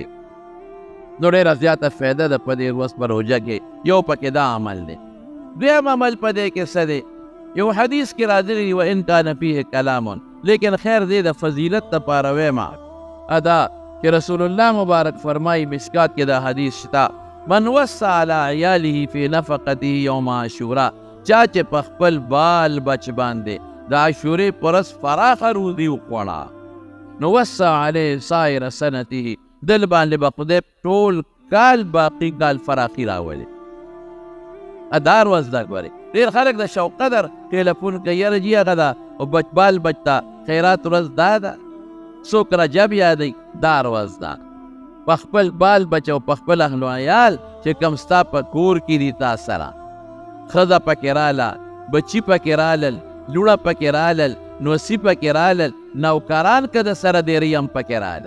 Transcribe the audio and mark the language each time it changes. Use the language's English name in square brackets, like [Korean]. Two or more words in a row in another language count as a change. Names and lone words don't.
[Pashto] نو ډېره زیاته فایده ده په دې ورځ په روژه کې. یو پکې دا عمل دی. دویم عمل په دې کې څه دی؟ یو حدیث کې راځلی دی [Arabic] وان کان فیه کلام، [Pashto] لیکن خیر دی د فضیلت دپاره ویمه ادا چې رسول الله مبارک فرمایي، مشکات کې دا حدیث شته، [Arabic] من وسع علی عیاله فی نفقته یوم عاشورا، [Pashto] چا چې په خپل بال بچ باندې د عاشورې په ورځ فراخه روزي وخوړه، نو [Arabic] وسع علیه سایر سنته، [Pashto] دل باندې به خدای ټول کال باقي کال فراخي راولي. دا ورځ ده. ګورې ډېر خلک د شوق قدر ټیلیفون کوي، یاره جي هغه ده او بال بچ ته خیرات ورځ دا ده. څوک رجب یادوي، دا ورځ ده. په خپل بال بچ او په خپل اهل و عیال چې کوم ستا په کور کې دي تا سره، ښځه پکې راله، بچي پکې رالل، لوڼه پکې رالل، نوسي پکې رالل، نوکران که د سره ډېرې هم پکې رالل.